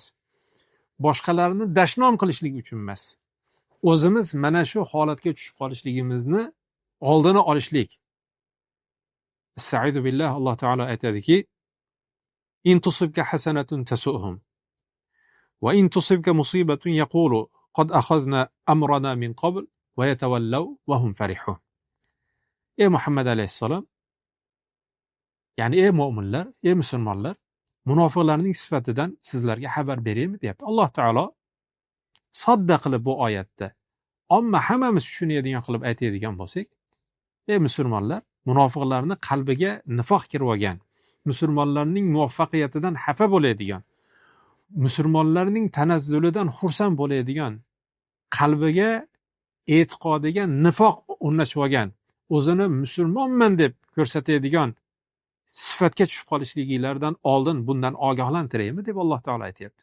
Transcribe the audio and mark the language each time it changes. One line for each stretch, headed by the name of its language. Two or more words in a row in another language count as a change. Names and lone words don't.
Uzbek: Boshqalarni dashnom qilishlik uchun emas. O'zimiz mana shu holatga tushib qolishligimizni oldini olishlik.
Arabic: أستعيذ بالله,
Uzbek: Alloh taolo aytadiki:
Arabic: "إن تصبك حسنة تسؤهم وإن تصبك مصيبة يقولوا قد أخذنا أمرنا من قبل ويتولوا وهم فرحون.
Uzbek: Ey Muhammad alayhissalom, ya'ni ey mu'minlar, ey musulmonlar, munofiqlarning sifatidan sizlarga xabar beraymi deyapti. Alloh taolo sodda qilib bu oyatda ammo hammamiz tushunadigan qilib aytadigan bo'lsak, ey musulmonlar, munofiqlarni qalbiga nifoq kirib olgan, musulmonlarning muvaffaqiyatidan xafa bo'ladigan, musulmonlarning tanazzulidan xursand bo'ladigan, qalbiga e'tiqodiga nifoq o'rnashib olgan, o'zini musulmonman deb ko'rsatadigan sifatga tushib qolishligilardan oldin bundan ogohlantiraymi deb Alloh taolo aytayapti.